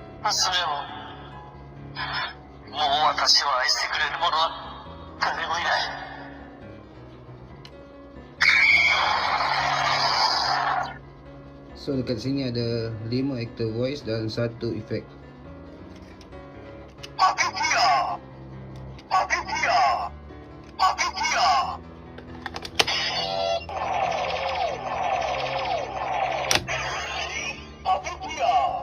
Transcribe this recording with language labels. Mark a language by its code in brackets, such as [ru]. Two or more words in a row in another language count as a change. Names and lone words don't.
[ja] 娘を。もう私を愛してくれる者は誰もいない。 [ms] So dekat sini ada 5 [en] actor voice [ms] dan 1 efek. Aditya! Aditya! Aditya! Aditya!